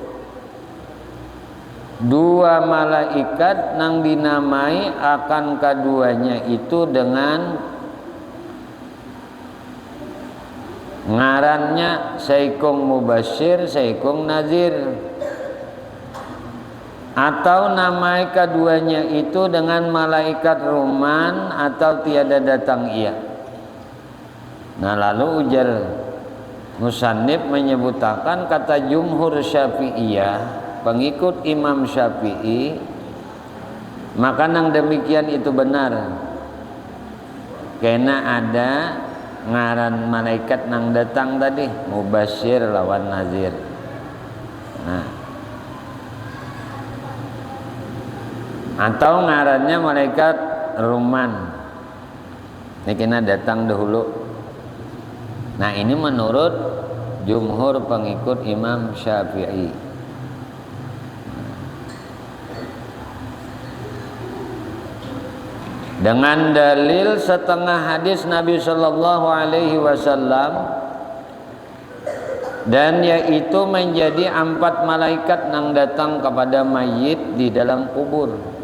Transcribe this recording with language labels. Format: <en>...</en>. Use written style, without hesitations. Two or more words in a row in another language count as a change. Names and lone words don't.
<bjn>2 malaikat nang dinamai akan keduanya itu dengan ngarannya Saikung Mubashir, Saikung Nazir, atau namai keduanya itu dengan malaikat Ruman atau tiada datang ia. Nah lalu ujar musannif menyebutkan kata jumhur Syafi'iyah, pengikut Imam Syafi'i, maka nang demikian itu benar. Kena ada ngaran malaikat nang datang tadi, Mubashir lawan Nazir. Nah, atau ngarannya malaikat Ruman, ini kena datang dahulu.</bjn> <id>Nah ini menurut jumhur pengikut Imam Syafi'i. Dengan dalil setengah hadis Nabi Shallallahu Alaihi Wasallam, dan yaitu menjadi 4 malaikat yang datang kepada mayit di dalam kubur.</id>